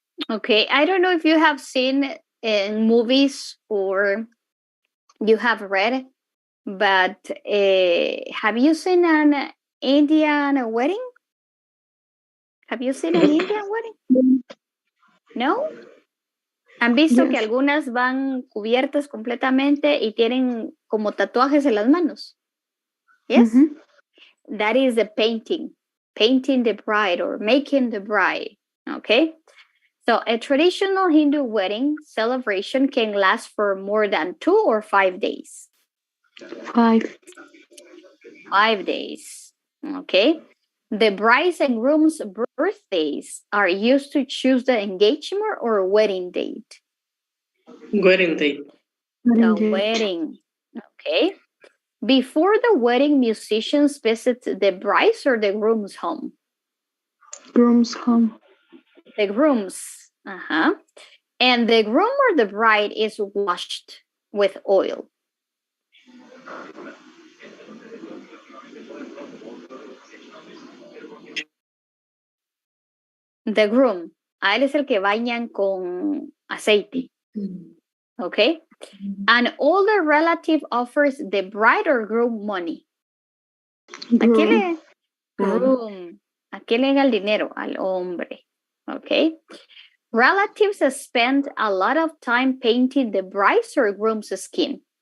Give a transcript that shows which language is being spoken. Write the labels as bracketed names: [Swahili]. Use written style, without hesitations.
[English] Okay, I don't know if you have seen in movies or you have read, but have you seen an Indian wedding? Have you seen an Indian wedding? No? [Spanish] ¿Han visto que algunas van cubiertas completamente y tienen como tatuajes en las manos? [English] Yes? That is the painting the bride or making the bride. Okay? So a traditional Hindu wedding celebration can last for more than 2 or 5 days. 5. 5 days. Okay. The bride's and groom's birthdays are used to choose the engagement or wedding date. Wedding date. The wedding. Okay. Before the wedding, musicians visit the bride's or the groom's home. Groom's home. The groom's. And the groom or the bride is washed with oil. The groom. [Spanish] A él es el que bañan con aceite. [English] Okay? An older relative offers the bride or groom money. Groom. [Spanish] Groom. ¿A quién le da el dinero? Al hombre. Okay? [English] Relatives spend a lot of time painting the bride's or groom's skin.